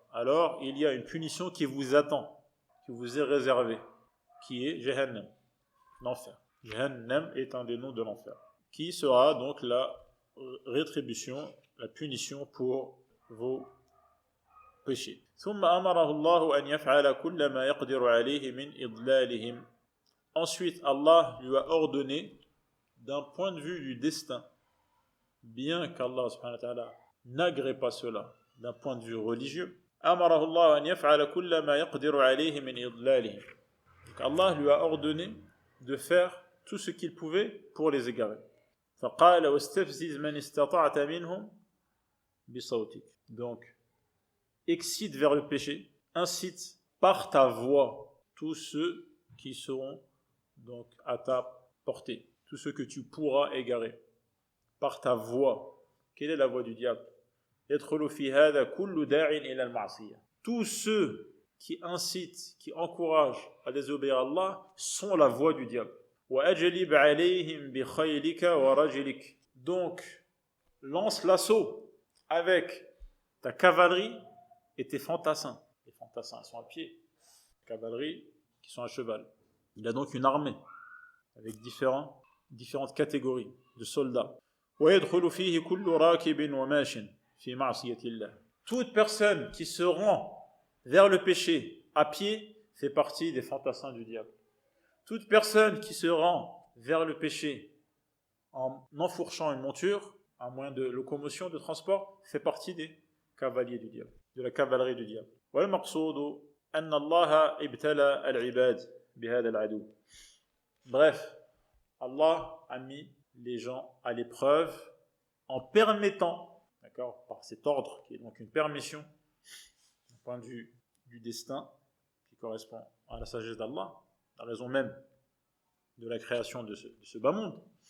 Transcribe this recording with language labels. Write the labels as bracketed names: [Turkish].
[French] Alors il y a une punition qui vous attend, qui vous est réservée, qui est Jahannam, l'enfer. Jahannam est un des noms de l'enfer, qui sera donc la rétribution, la punition pour vos péchés. [Arabic] ثم أمره الله أن يفعل كل ما يقدر عليه من إضلالهم. [French] Ensuite, Allah lui a ordonné, d'un point de vue du destin, bien qu'Allah subhanahu wa ta'ala n'agrée pas cela d'un point de vue religieux, [Arabic] أمره الله أن يفعل كل ما يقدر عليه من إضلالهم. [French] Donc Allah lui a ordonné de faire tout ce qu'il pouvait pour les égarer. [Arabic] فقال واستفزز من استطعت منهم بصوتك. [French] Donc excite vers le péché, incite par ta voix tous ceux qui seront donc à ta portée, tous ceux que tu pourras égarer par ta voix. Quelle est la voix du diable? [Arabic] يدخل في هذا كل داع إلى المعصية. [French] Tous ceux qui incitent, qui encouragent à désobéir à Allah sont la voie du diable. [Arabic] وأجلب عليهم بخيلك ورجلك. [French] Donc, lance l'assaut avec ta cavalerie et tes fantassins. Les fantassins, ils sont à pied. La cavalerie, qui sont à cheval. Il a donc une armée avec différentes catégories de soldats. [Arabic] ويدخل فيه كل راكب وماش في معصية الله. [French] Toute personne qui se rend vers le péché à pied fait partie des fantassins du diable. Toute personne qui se rend vers le péché en enfourchant une monture, un moyen de locomotion, de transport, fait partie des cavaliers du diable, de la cavalerie du diable. [Arabic] والمقصود أن الله ابتلى العباد بهذا العدو. [French] Bref, Allah a mis les gens à l'épreuve en permettant, d'accord, par cet ordre qui est donc une permission, du point de vue du destin, qui correspond à la sagesse d'Allah, la raison même de la création de ce bas monde.